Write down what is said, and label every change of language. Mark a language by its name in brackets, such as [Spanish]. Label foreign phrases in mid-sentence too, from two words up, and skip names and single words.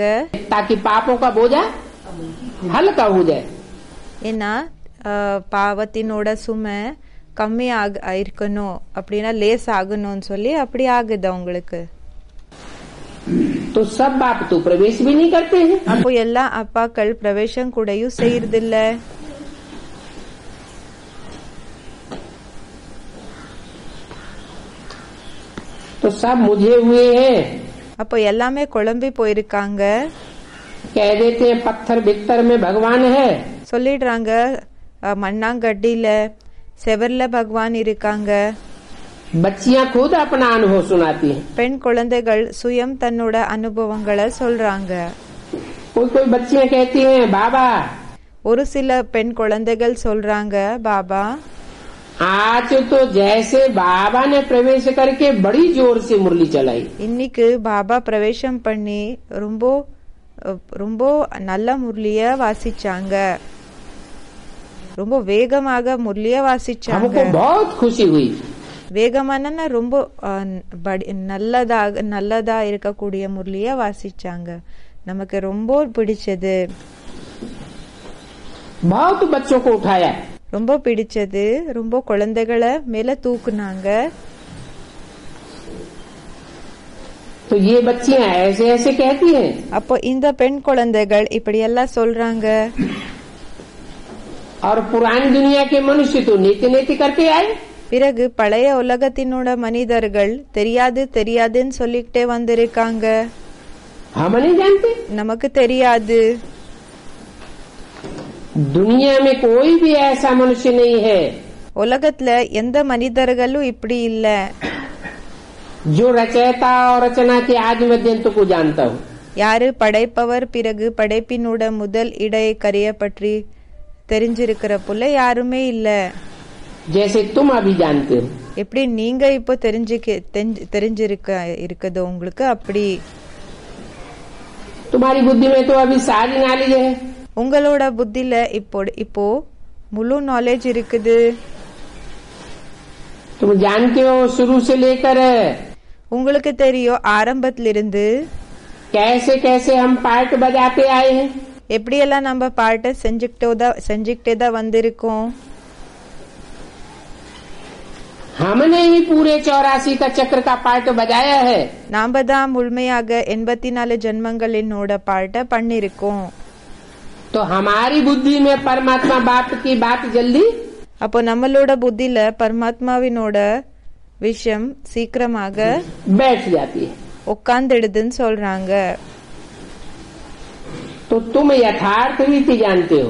[Hindi] ताकि पापों का बोझा हल्का हो जाए. [Tamil] ஏன்னா பாவத்தினோட சுமை கம்மி இருக்கணும் அப்படின்னா லேஸ் ஆகணும்னு சொல்லி அப்படி ஆகுது அவங்களுக்கு. [Hindi] तो सब बाप तो प्रवेश भी नहीं करते हैं. [Tamil] அப்போ எல்லா அப்பாக்கள் பிரவேசம் கூடயும் செய்யறதில்ல. [Hindi] तो सब मुझे हुए हैं. [Tamil] அப்போ எல்லாமே குழம்பி போயிருக்காங்க. [Hindi] कह देते हैं पत्थर बिस्तर में भगवान है. [Tamil] சொல்லிடுறாங்க மண்ணாங்கட்டில செவர்ல பகவான் இருக்காங்க. [Hindi] बच्चियां खुद अपना अनुभव सुनाती हैं. [Tamil] பெண் குழந்தைகள் சுயம் தன்னோட அனுபவங்களை சொல்றாங்க. [Hindi] कोई कोई बच्चियां कहती हैं बाबा. [Tamil] ஒரு சில பெண் குழந்தைகள் சொல்றாங்க பாபா. [Hindi] आज तो जैसे बाबा ने प्रवेश करके बड़ी जोर से मुरली चलाई. [Tamil] இன்னைக்கு பாபா பிரவேசம் பண்ணி ரொம்ப ரொம்ப நல்ல முரளிய வாசிச்சாங்க, ரொம்ப வேகமாக முரளிய வாசிச்சாங்க. [Hindi] हमको बहुत खुशी हुई. [Tamil] வேகமான ரொம்ப நல்லதா இருக்கக்கூடிய முரளிய வாசிச்சாங்க, நமக்கு ரொம்ப பிடிச்சது. [Hindi] बहुत बच्चों को उठाया. [Tamil] ரொம்ப பிடிச்சது. ரொம்ப குழந்தைகளை மேல தூக்குனாங்க. [Hindi] तो ये बच्चियां ऐसे ऐसे कहती हैं. [Tamil] அப்போ இந்த பெண் குழந்தைகள் இப்படி எல்லாம் சொல்றாங்க. [Hindi] और पुरानी दुनिया के मनुष्य तो नीति नीति करते आए. [Tamil] பிறகு பழைய உலகத்தினோட மனிதர்கள் தெரியாது தெரியாதுன்னு சொல்லிக்கிட்டே வந்திருக்காங்க. [Hindi] हम नहीं जानते. [Tamil] நமக்கு தெரியாது. [Hindi] दुनिया में कोई भी ऐसा मनुष्य नहीं है [Tamil] உலகத்துல எந்த மனிதர்களும் இப்படி இல்ல [Hindi] जो रचयिता और रचना के आदि मध्यंत को जानता हो. [Tamil] யாரு படைப்பவர் பிறகு படைப்பினோட முதல் இடை கரைய பற்றி தெரிஞ்சிருக்கிற போல யாருமே இல்ல. [Hindi] जैसे तुम अभी जानते हो. [Tamil] எப்படி நீங்க இப்போ தெரிஞ்சிருக்கதோ உங்களுக்கு அப்படி. [Hindi] तुम्हारी बुद्धि में तो अभी सारी नॉलेज है. [Tamil] உங்களோட புத்தில இப்போ முழு நாலேஜ் இருக்குது. [Hindi] तुम जानते हो शुरू से लेकर [Tamil] உங்களுக்கு தெரியும் ஆரம்பத்திலிருந்து [Hindi] कैसे कैसे हम पार्ट बजाते आए हैं. [Tamil] எப்படியெல்லாம் நம்ம பாட்டை செஞ்சுக்கிட்டே தான் வந்திருக்கோம். [Hindi] हमने ही पूरे 84 का चक्र का पार्ट बजाया है. [Tamil] நாம தான் முழுமையாக 84 ஜென்மங்களினோட பாட்டை பண்ணிருக்கோம். [Hindi] तो हमारी बुद्धि में परमात्मा बाप की बात जल्दी [Tamil] அப்போ நம்மளோட புத்தில பரமாத்மாவினோட விஷயம் சீக்கிரமாக [Hindi] बैठ जाती है. [Tamil] உட்கார்ந்துடுதுன்னு சொல்றாங்க. [Hindi] तो तुम यथार्थ रीति जानते हो.